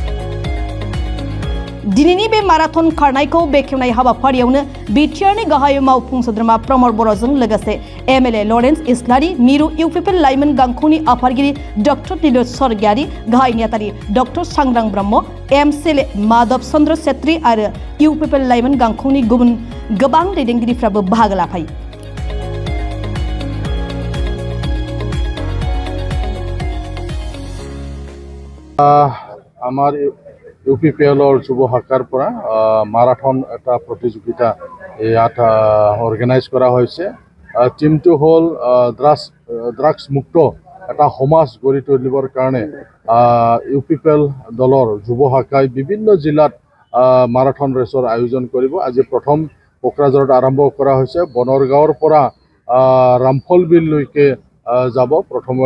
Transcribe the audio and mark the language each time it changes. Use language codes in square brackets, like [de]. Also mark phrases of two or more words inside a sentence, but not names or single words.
[brx] दिनैनि बे माराथन खारनायखौ बेखेवनाय हाबाफारियावनो बिटिआरनि गाहाय मावफुं सोद्रोमा प्रमद बर'जों लोगोसे MLA लरेन्स इस्लारि मिरु UPL लाइमोन गांखंनि आफादगिरि डक्टर नीरज स्वर्गियारि गाहाय नेतारि डक्टर सांग्रां ब्रह्म MCLA माधव चन्द्र छेत्री आरो UPL लाइमोन गांखंनि गुबुन गोबां दैदेनगिरिफ्राबो बाहागो लाफायो [as] আমার UPL যুব শাখাৰ পৰা মাৰাথন এটা প্ৰতিযোগিতা ইয়াত অৰ্গেনাইজ কৰা হৈছে টিমটো হ'ল ড্ৰাগছ মুক্ত এটা সমাজ গঢ়ি তুলিবৰ কাৰণে UPL দলৰ যুৱ শাখাই বিভিন্ন জিলাত মাৰাথন ৰেচৰ আয়োজন কৰিব আজি প্ৰথম কোকৰাঝাৰত আৰম্ভ কৰা হৈছে বনৰগাঁৱৰ পৰা ৰামফলবিললৈকে যাব প্ৰথমে